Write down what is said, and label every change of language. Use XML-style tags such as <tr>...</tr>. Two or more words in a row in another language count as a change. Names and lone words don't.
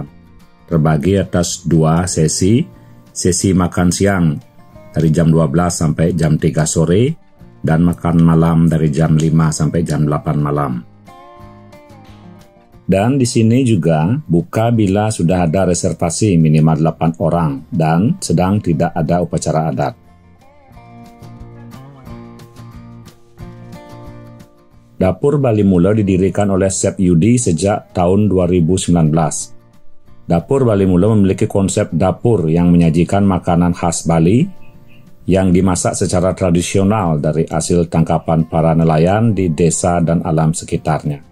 <id>Terbagi atas 2 sesi, sesi makan siang dari jam 12 sampai jam 3 sore, dan makan malam dari jam 5 sampai jam 8 malam. Dan di sini juga buka bila sudah ada reservasi minimal 8 orang dan sedang tidak ada upacara adat. Dapur Bali Mula didirikan oleh Chef Yudi sejak tahun 2019. Dapur Bali Mula memiliki konsep dapur yang menyajikan makanan khas Bali yang dimasak secara tradisional dari hasil tangkapan para nelayan di desa dan alam sekitarnya.</id>